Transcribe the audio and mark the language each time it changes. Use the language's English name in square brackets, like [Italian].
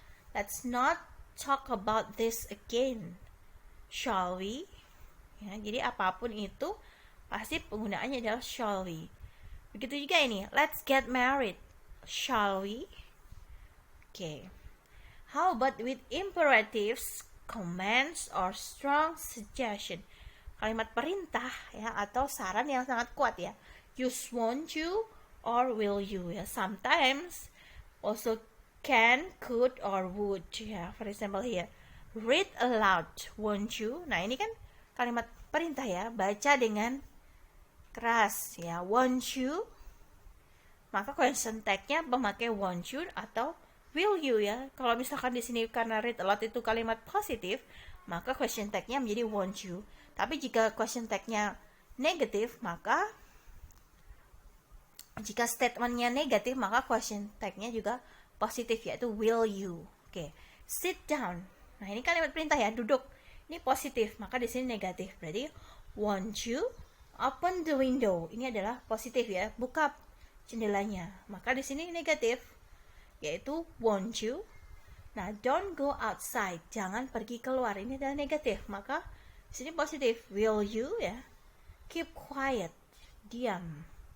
[English] Let's not talk about this again. Shall we? [Indonesian] Ya, jadi apapun itu pasti penggunaannya adalah [English] shall we. [Indonesian] Begitu juga ini, [English] let's get married. Shall we? Okay. How about with imperatives, commands, or strong suggestion? [Indonesian] Kalimat perintah ya atau saran yang sangat kuat ya. [English] Use won't you or will you ya. Sometimes also can, could, or would ya. For example here, read aloud, won't you? [Indonesian] Nah, ini kan kalimat perintah ya, baca dengan keras ya. [English] Won't you? [Indonesian] Maka [English] question tag-nya [Indonesian] memakai [English] won't you [Indonesian] atau [English] will you ya. [Indonesian] Kalau misalkan di sini karena [English] read aloud [Indonesian] itu kalimat positif, maka question tag-nya menjadi [English] won't you. [Indonesian] Tapi jika question tag-nya negatif, maka jika statement-nya negatif, maka question tag-nya juga positif, yaitu [English] will you. [Indonesian] Oke. [English] Sit down. [Indonesian] Nah, ini kalimat perintah ya, duduk. Ini positif, maka di sini negatif. Berarti [English] won't you open the window. [Indonesian] Ini adalah positif ya, buka jendelanya. Maka di sini negatif, yaitu [English] won't you. [Indonesian] Nah, [English] don't go outside. [Indonesian] Jangan pergi keluar. Ini adalah negatif, maka di sini positif. [English] Will you ya? Keep quiet. [Indonesian] Diam.